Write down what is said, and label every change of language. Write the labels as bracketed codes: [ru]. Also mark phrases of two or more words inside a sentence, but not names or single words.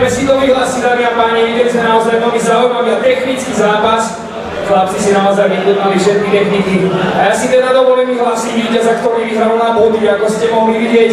[sk] to vyhlásit, dámy a páni, [cs] viděli jsme [sk] naozaj veľmi zaujímavý a technický zápas. Chlapci si naozaj vykonali všetky techniky. A ja si teda dovolím vyhlásiť víťaza, ktorý vyhral na body, ako ste mohli vidieť.